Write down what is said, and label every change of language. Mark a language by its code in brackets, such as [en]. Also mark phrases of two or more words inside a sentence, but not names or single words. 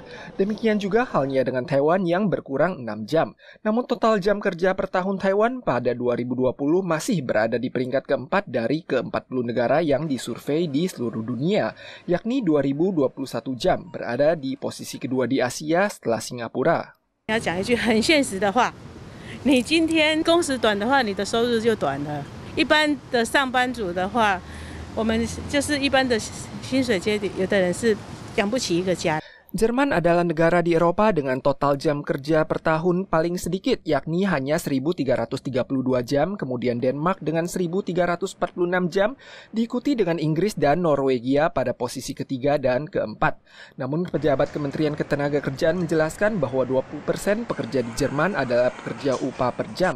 [id] Demikian juga halnya dengan Taiwan yang berkurang 6 jam. Namun total jam kerja per tahun Taiwan pada 2020 masih berada di peringkat keempat dari ke-40 negara yang disurvei di seluruh dunia, yakni 2021 jam, berada di posisi kedua di Asia setelah Singapura. [zh] 要讲一句很现实的话。你今天工时短的话，你的收入就短了。一般的上班族的话，我们就是一般的薪水阶级，有的人是养不起一个家。 [id] Jerman adalah negara di Eropa dengan total jam kerja per tahun paling sedikit, yakni hanya 1.332 jam, kemudian Denmark dengan 1.346 jam, diikuti dengan Inggris dan Norwegia pada posisi ketiga dan keempat. Namun pejabat Kementerian Ketenagakerjaan menjelaskan bahwa 20% pekerja di Jerman adalah pekerja upah per jam.